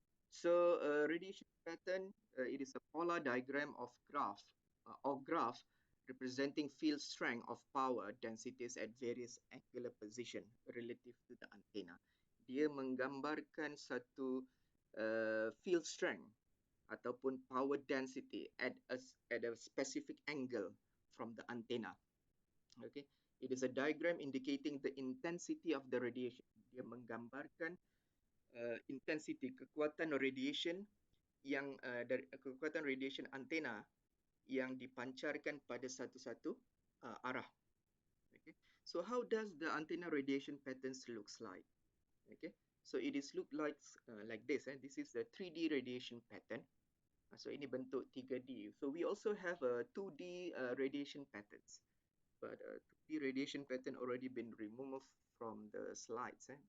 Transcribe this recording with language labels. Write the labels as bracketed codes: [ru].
[en] So radiation pattern, it is a polar diagram of graph representing field strength of power densities at various angular position relative to the antenna. [ms] Dia menggambarkan satu field strength ataupun power density [en] at a specific angle from the antenna. Okay, it is a diagram indicating the intensity of the radiation. [ms] Dia menggambarkan intensity kekuatan radiation yang dari kekuatan radiation antena yang dipancarkan pada satu-satu arah. [en] Okay, so how does the antenna radiation patterns looks like? Okay, so it is look like this. This is the 3D radiation pattern. [ms] So ini bentuk 3D. [en] So we also have a 2D radiation patterns, but 2D radiation pattern already been removed from the slides.